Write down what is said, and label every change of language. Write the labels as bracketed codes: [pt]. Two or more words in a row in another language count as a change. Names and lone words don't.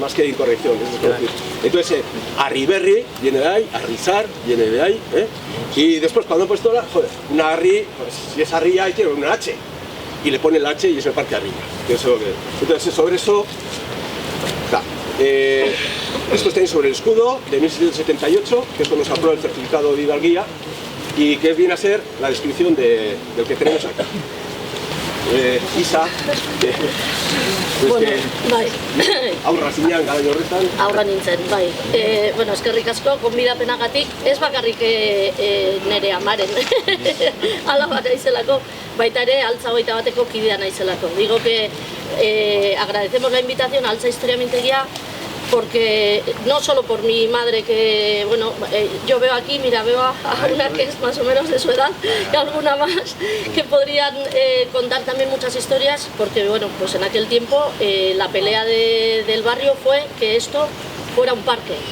[es] Más que incorrección, es desconocimiento. Entonces, Arriberri viene de ahí, Arrizar viene de ahí, y después cuando han puesto una Arri, pues si es Arrilla hay que poner una H, y le pone la H y es el parque Arrilla. Entonces, sobre eso, esto está ahí sobre el escudo de 1778, que es cuando se aprueba el certificado de hidalguía, y que viene a ser la descripción del que tenemos aquí. [eu] Isa, bueno, bai. Aurra zinean gara horretan. Aurra nintzen, bai. Bueno, eskerrik asko, gonbidapenagatik, ez bakarrik nere amaren alaba naizelako, baita ere Altza 21eko kidea naizelako. [es] Digo que agradecemos la invitación a Altza Historia Mintegia, porque no solo por mi madre, que bueno, yo veo aquí, mira, veo a una que es más o menos de su edad y alguna más que podrían contar también muchas historias, porque bueno, pues en aquel tiempo la pelea del barrio fue que esto fuera un parque.